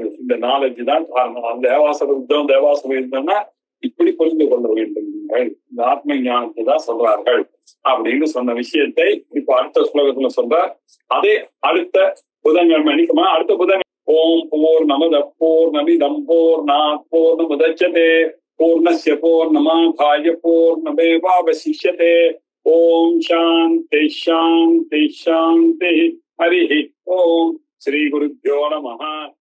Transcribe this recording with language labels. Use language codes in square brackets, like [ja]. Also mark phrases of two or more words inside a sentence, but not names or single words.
[ta] இந்த நாலேஜ் தான் காரணம். அந்த தேவாசுர யுத்தம் தேவாசுர யுத்தம்னா இப்படி புரிந்து கொள்ள வேண்டும் நீங்கள், இந்த ஆத்ம ஞானத்தை தான் சொல்றார்கள் அப்படின்னு சொன்ன விஷயத்தை இப்ப அடுத்த ஸ்லோகத்துல சொல்ற. அதே அடுத்த புதன்கிழமை அன்னைக்குமா, அடுத்த புதன் [sa] ॐ पूर्णमद पूर्णमिदं पूर्णात् पूर्णमुदच्यते पूर्णस्य पूर्णमादाय पूर्णमेवावशिष्यते. ॐ शान्ति शान्ति शान्ति. हरि ॐ। श्री गुरुभ्यो नमः.